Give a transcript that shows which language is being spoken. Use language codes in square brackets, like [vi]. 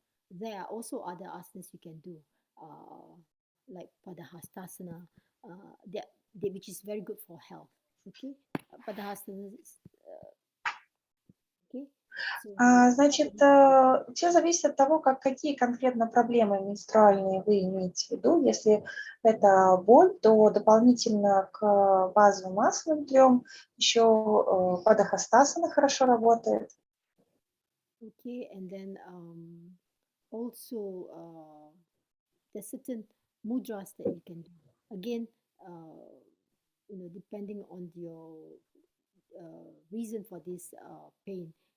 [en] There are also other asanas you can do, like Padahastasana, which is very good for health. Okay, Padahasana. Okay. [ru] Значит, все зависит от того, какие конкретно проблемы менструальные вы имеете в виду. Если это боль, то дополнительно к базовым асанам 3 еще падахастасана хорошо работает. [en] Okay, and then also there's certain mudras that you can do. Again, depending on your reason for this pain.